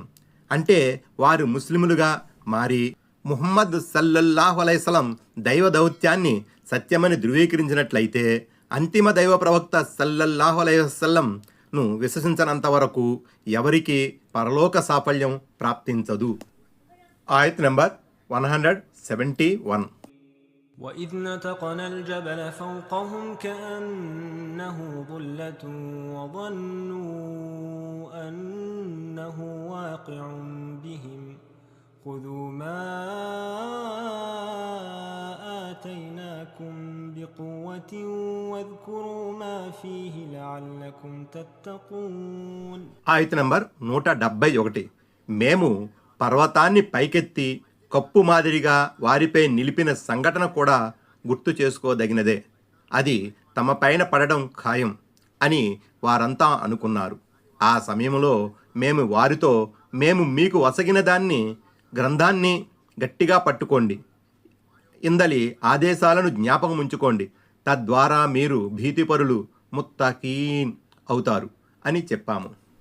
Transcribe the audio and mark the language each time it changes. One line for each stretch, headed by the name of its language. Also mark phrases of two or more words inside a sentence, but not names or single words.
Telugu: అంటే వారు ముస్లిములుగా మారి ముహమ్మద్
Arabic: صلى الله عليه وسلم
Telugu: దైవ దౌత్యాన్ని సత్యమని ధృవీకరించినట్లయితే అంతిమ దైవ ప్రవక్త సల్లల్లాహు అలైహి వసల్లంను విశ్వసించనంత వరకు ఎవరికి పరలోక సాఫల్యం ప్రాప్తించదు. ఆయత్ నంబర్ 171.
Arabic: وإذ نتقنا الجبل فوقهم كأنه ظلة وظنوا أنه واقع بهم خذوا ما آتيناكم بقوة واذكروا ما فيه لعلكم تتقون.
Telugu: ఆయత్ నంబర్ 171. మేము పర్వతాన్ని పైకెత్తి కప్పు మాదిరిగా వారిపై నిలిపిన సంఘటన కూడా గుర్తు చేసుకోదగినదే. అది తమ పైన పడడం ఖాయం అని వారంతా అనుకున్నారు. ఆ సమయంలో మేము వారితో, మేము మీకు వసగిన దాన్ని గ్రంథాన్ని గట్టిగా పట్టుకోండి, ఇందలి ఆదేశాలను జ్ఞాపకం ఉంచుకోండి, తద్వారా మీరు భీతిపరులు ముత్తకీన్ అవుతారు అని చెప్పాము.